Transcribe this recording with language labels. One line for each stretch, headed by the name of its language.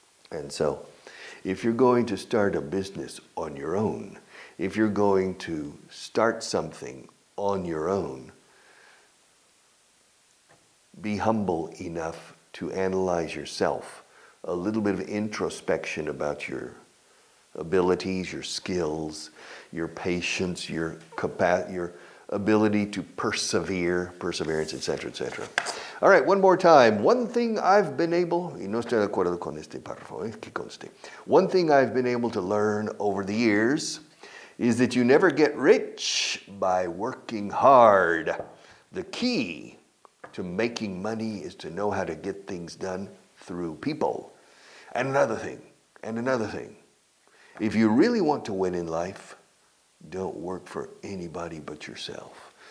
English: And so, if you're going to start a business on your own, if you're going to start something on your own, be humble enough to analyze yourself, a little bit of introspection about your abilities, your skills, your patience, your ability to perseverance, etc., etc. All right, one more time. One thing I've been able,
Spanish: y no estoy de acuerdo con este párrafo, que conste.
English: One thing I've been able to learn over the years is that you never get rich by working hard. The key to making money is to know how to get things done through people. And another thing. If you really want to win in life, don't work for anybody but yourself.